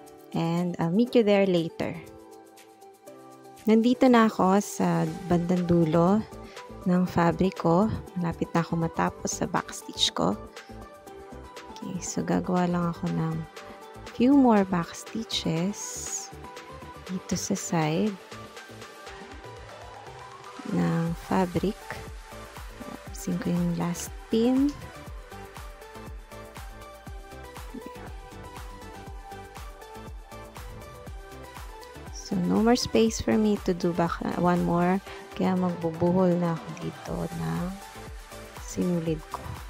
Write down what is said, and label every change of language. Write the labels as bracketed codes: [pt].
[en] And I'll meet you there later. [tl] Nandito na ako sa bandang dulo ng fabric ko. Malapit na ako matapos sa backstitch ko. Okay, so gagawa lang ako ng [en] few more backstitches [tl] dito sa side ng fabric. Tapusin ko yung last pin. [en] more space for me to do back one more. [tl] Kaya magbubuhol na ako dito ng sinulid ko.